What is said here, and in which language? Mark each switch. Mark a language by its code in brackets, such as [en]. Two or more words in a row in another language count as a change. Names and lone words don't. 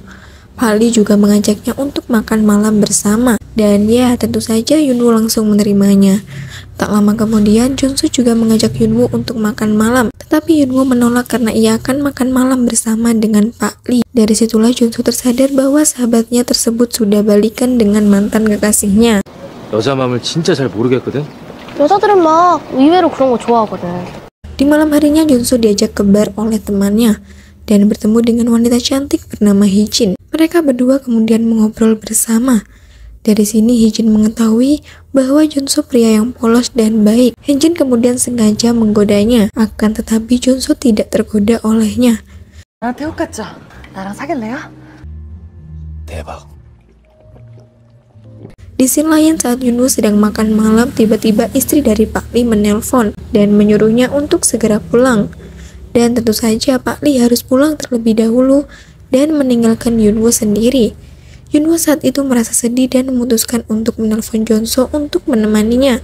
[id] Pak Lee juga mengajaknya untuk makan malam bersama, dan ya tentu saja Hyunwoo langsung menerimanya. Tak lama kemudian, Junso juga mengajak Hyunwoo untuk makan malam, tetapi Hyunwoo menolak karena ia akan makan malam bersama dengan Pak Lee. Dari situlah Junso tersadar bahwa sahabatnya tersebut sudah balikan dengan mantan kekasihnya. [ko] 여자 마음을 진짜 잘 모르겠거든. 여자들은 막 의외로 그런 거 좋아하거든. [id] Di malam harinya Junso diajak ke bar oleh temannya. dan bertemu dengan wanita cantik bernama Hee-jin. Mereka berdua kemudian mengobrol bersama. Dari sini Hee-jin mengetahui bahwa Junso pria yang polos dan baik. Hee-jin kemudian sengaja menggodanya, akan tetapi Junso tidak tergoda olehnya. [ko] 나랑 태국 갔죠? 나랑 사귈래요? 대박. [id] Di scene lain saat Yunwoo sedang makan malam, tiba-tiba istri dari Pak Lee menelpon dan menyuruhnya untuk segera pulang. Dan tentu saja Pak Lee harus pulang terlebih dahulu dan meninggalkan Yunwoo sendiri. Yunwoo saat itu merasa sedih dan memutuskan untuk menelpon Junso untuk menemaninya.